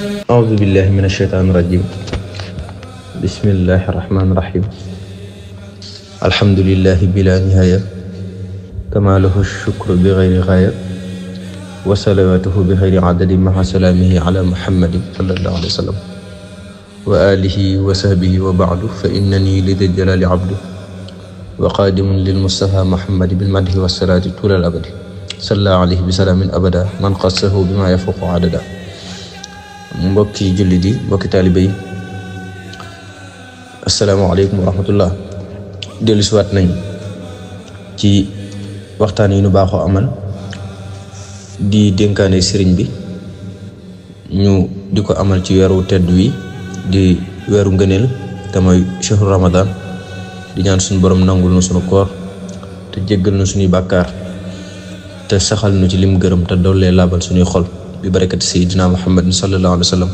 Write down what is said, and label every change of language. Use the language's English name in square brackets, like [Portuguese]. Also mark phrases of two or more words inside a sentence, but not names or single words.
[Arabic] أعوذ بالله من الشيطان الرجيم بسم الله الرحمن الرحيم الحمد لله بلا نهاية كما له الشكر بغير غاية وصلواته بغير عدد مع سلامه على محمد صلى الله عليه وسلم وآله وصحبه وبعد فإنني لذي الجلال عبد وقادم للمصطفى محمد بالمدح والصلاة طول الأبد صلى عليه بسلام أبدا من قصه بما يفوق عددا. [Wolof] mbokki jullit yi mbokki taalibe yi [Arabic] السلام عليكم ورحمة الله. [Wolof] dellusiwaat nañ ci waxtaan yi nu baaxoo amal di dénkaane sëriñ bi ñu di ko amal ci weeru tedd wi di weeru ngëneel te mooy [Arabic] شهر رمضان [Wolof] di ñaan suñu borom nangul nu suñu koor te jéggal nu suñuy bàkkaar te saxal nu ci lim gërëm te dollee laabal suñuy xol bi [Arabic] بركة سيدنا محمد صلى الله عليه وسلم.